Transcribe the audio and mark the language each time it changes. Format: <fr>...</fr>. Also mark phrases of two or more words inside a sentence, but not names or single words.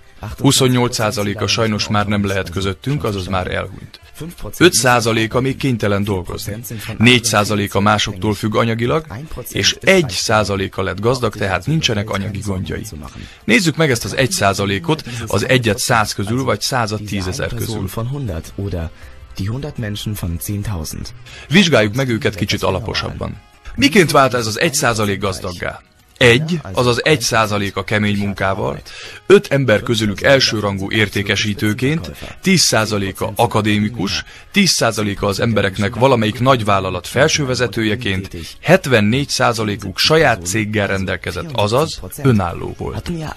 <hu>28%-a sajnos már nem lehet közöttünk, azaz már elhunyt. 5%-a még kénytelen dolgozni. 4%-a másoktól függ anyagilag, és 1%-a lett gazdag, tehát nincsenek anyagi gondjai. Nézzük meg ezt az 1%-ot, az 1-et 100 közül, vagy 100-at 10 000 közül.</hu> <de>Die 100 Menschen von 10.000.</de> <hu>Vizsgáljuk meg őket kicsit alaposabban. Miként vált ez az 1% gazdaggá? 1, azaz 1% a kemény munkával, 5 ember közülük elsőrangú értékesítőként, 10%-a akadémikus, 10%-a az embereknek valamelyik nagyvállalat felsővezetőjeként, 74%-uk saját céggel rendelkezett, azaz önálló volt.</hu>